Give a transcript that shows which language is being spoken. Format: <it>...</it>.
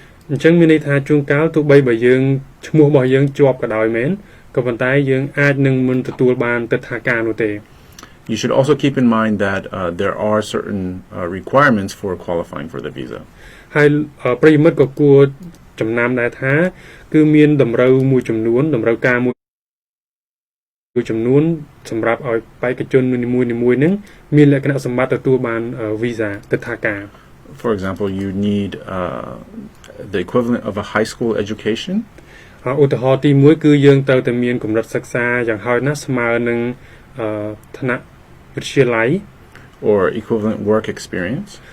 <km>អញ្ចឹងមានន័យថាជួនកាលទោះបីបើយើងឈ្មោះរបស់យើងជាប់ក៏ដោយមែនក៏ប៉ុន្តែយើងអាចនឹងមិនទទួលបានទិដ្ឋាការនោះទេ</km> <en>You should also keep in mind that there are certain requirements for qualifying for the visa.</en> <km>ហើយប្រិយមិត្តក៏គួរចំណាំដែរថាគឺមានតម្រូវមួយចំនួនតម្រូវការមួយចំនួនសម្រាប់ឲ្យបេក្ខជននីមួយៗហ្នឹងមានលក្ខណៈសម្បត្តិទទួលបាន visa ទិដ្ឋាការ</km> <en>For example, you need the equivalent of a high school education.</en> <km>ឧទាហរណ៍ទី1គឺយើងត្រូវតែមានកម្រិតសិក្សាយ៉ាងហោចណាស់ស្មើនឹងឋានៈវិទ្យាល័យ</km> <en>or equivalent work experience.</en>